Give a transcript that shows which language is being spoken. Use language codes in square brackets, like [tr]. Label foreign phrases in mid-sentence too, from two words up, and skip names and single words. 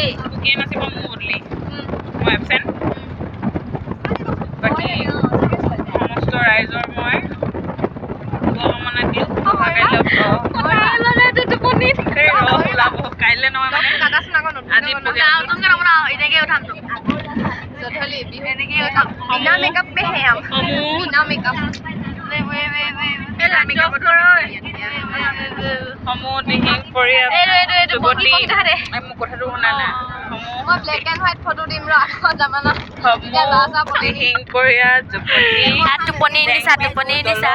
[as] কিয়ে নাচিব মোৰ বদলি মই এবচেণ্ট বাকী সমস্ত ৰাইজৰ মই শুভকামনা দিওঁ ওলাব কাইলৈ নহয় মানে আজি এনেকৈ উঠাম [hi] बिना मेकअप में है हम बिना मेकअप [as] সমূহ দিহিং পৰিয়াল যুৱতী মোক কথাটো শুনা নাই মই [en] black and white photo [as] দিম ৰ জামানা দিহিং পৰিয়াল যুৱতী নিচা